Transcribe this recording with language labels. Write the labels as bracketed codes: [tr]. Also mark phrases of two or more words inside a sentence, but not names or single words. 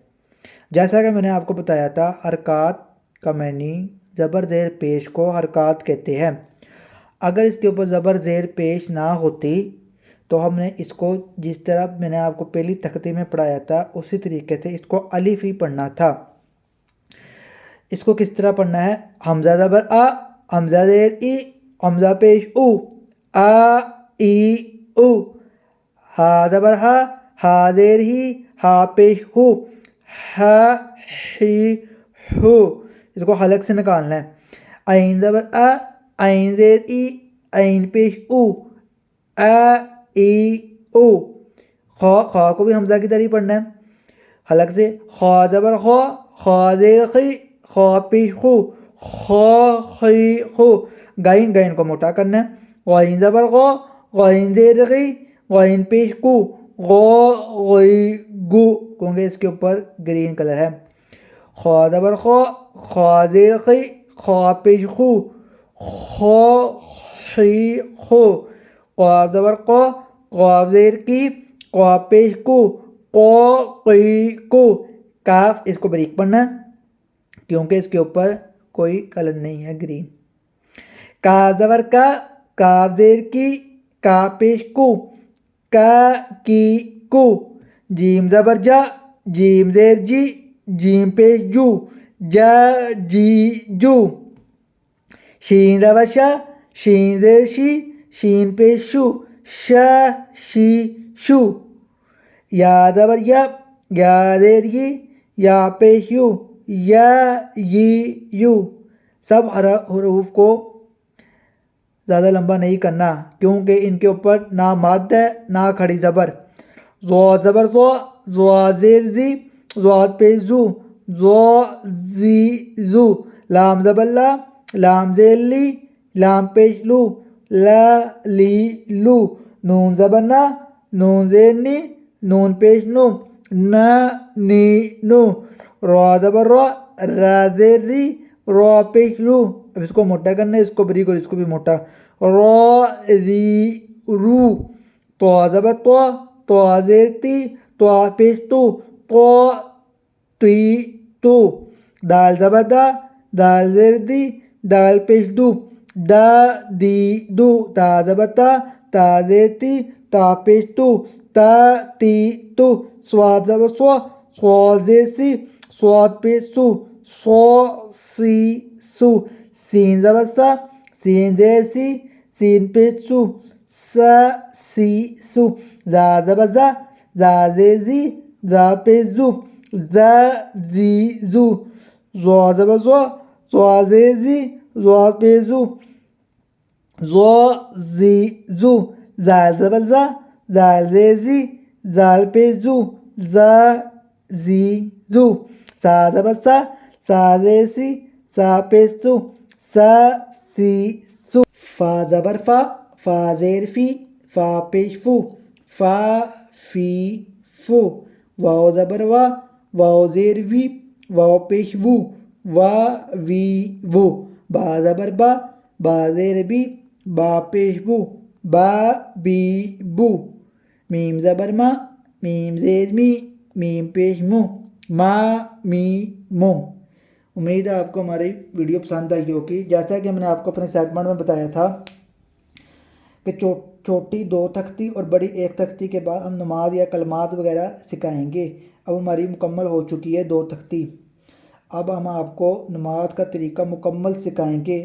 [ur] جیسا کہ میں نے آپ کو بتایا تھا، حرکات کا معنی زبر زیر پیش کو حرکات کہتے ہیں۔ اگر اس کے اوپر زبر زیر پیش نہ ہوتی تو ہم نے اس کو جس طرح میں نے آپ کو پہلی تختی میں پڑھایا تھا اسی طریقے سے اس کو الف ہی پڑھنا تھا۔ اس کو کس طرح پڑھنا ہے؟ حمزہ زبر آ، حمزہ زیر ای، حمزہ پیش او، آ ای او، ہا زبر ہا، ہا زیر ہی، ہا پیش ہو، ہا ہی ہو۔ اس کو حلق سے نکالنا ہے۔ عین زبر آ، عین زیر ای، عین پیش او، آ ای او۔ خا کو بھی حمزہ کی طرح پڑھنا ہے حلق سے۔ خا زبر خا، خا زیر خی، خا پیش خو، خا خی خو۔ غین کو موٹا کرنا ہے۔ غین زبر غا، غین زیر غی، غین پیش کو، غا غی گو، کیونکہ اس کے اوپر [en] green color [ur] ہے۔ خا زبر خا، خا زیر خی، خا پیش خو، خا خی خو۔ قاف زبر قا، قاف زیر کی، قاف پیش کو، قا قی کو۔ کاف، اس کو بریک پڑھنا ہے کیونکہ اس کے اوپر کوئی کلر نہیں ہے گرین۔ کاف زبر کا، کاف زیر کی، کاف پیش کو، کا کی کو۔ جیم زبر جا، جیم زیر جی، جیم پیش جو، جا جی جو۔ شین زبر شا، شین زیر شی، شین پیش شو، شا شی شو۔ یا زبر یا، یا زیر یی، یا پیش یو، یا یی یو۔ سب حروف کو زیادہ لمبا نہیں کرنا کیونکہ ان کے اوپر نہ مد ہے نہ کھڑی زبر۔ ضاد زبر ضا، ضا زیر زی، ضاد پیش زو، ضا زی زو۔ لام زبر لا، لام زیر لی، لام پیش لو، لا لی لو۔ نون زبر نا، نون زیر نی، نون پیش نو، نا نی نو۔ را زبر را، را زیر ری، را پیش رو۔ اب اس کو موٹا کرنا ہے، اس کو بریک اور اس کو بھی موٹا۔ را ری رو۔ طا زبر طا، طا زیر تی، طا پیش تو، طا تی تو۔ دال زبر دا، دال زیر دی، دال پیش دو، دا دی دو۔ تا زبر تا، تا زیر تی، تا پیش تو، تا تی تو۔ صاد زبر سوا، صاد زیر سی، صاد پیش سو، صا سی سو۔ سین زبر سا، سین زیر سی، سین پیش سو، سا سی سو۔ زا زبر زا، زا زیر زی، زا پیش زو، زا زی زو۔ زا زبر زا، زا زیر زی، زا پیش زو، زا زی زو۔ زال زبر زا، زال زیر زی، زال پیش زو، زا زی زو۔ سا زبر سا، سا زیر سی، سا پیش سو، سا سی سو۔ فا زبر فا، فا زیر فی، فا پیش فو، فا فی فو۔ واو زبر وا، واو زیر وی، واو پیش وو، وا وی وو۔ با زبر با، با زیر بی، با پیش بو، با بی بو۔ میم زبر ما، میم زیر می، میم پیش مو، ما می مو۔ امید ہے آپ کو ہماری ویڈیو پسند آئی ہوگی۔ جیسا کہ میں نے آپ کو اپنے سیگمنٹ میں بتایا تھا کہ چھوٹی 2 تختی اور بڑی 1 تختی کے بعد ہم نماز یا کلمات وغیرہ سکھائیں گے۔ اب ہماری مکمل ہو چکی ہے 2 تختی۔ اب ہم آپ کو نماز کا طریقہ مکمل سکھائیں گے۔